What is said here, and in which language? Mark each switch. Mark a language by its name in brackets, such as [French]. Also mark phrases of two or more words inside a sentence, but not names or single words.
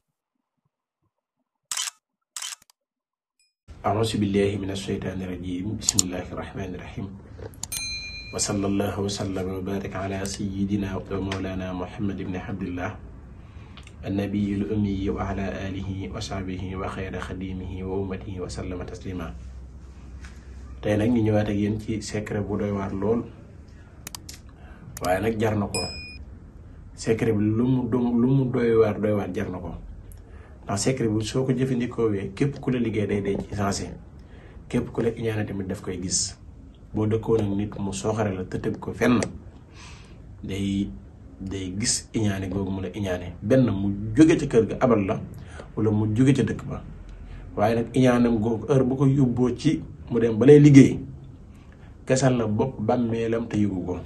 [Arabic] أعوذ بالله من الشيطان الرجيم بسم الله الرحمن الرحيم وصلى الله وسلم وبارك على سيدنا ومولانا محمد بن عبد الله النبي الأمي وعلى آله وصحبه وخير خديمه وأمته وسلم تسليما. [Wolof] tey nag ñu ñëwaat ak yéen ci secret bu doy waar lool waaye nag jar na ko. secret bi lu mu doy waar jar na ko. ndax secret bi soo ko jëfandikoowee képp ku la liggéey day dee ci sensé képp ku la iñaane tamit daf koy gis boo dëkkoon ak nit mu sooxare la te tëb ko fenn day gis iñaane googu mu la iñaane benn mu jóge ca kër ga abal la wala mu jóge ca dëkk ba waaye nag iñaanam googu heure bu ko yóbboo ci mu dem ba lay liggéey kesal la bopp bàmmeelam te yëgu ko.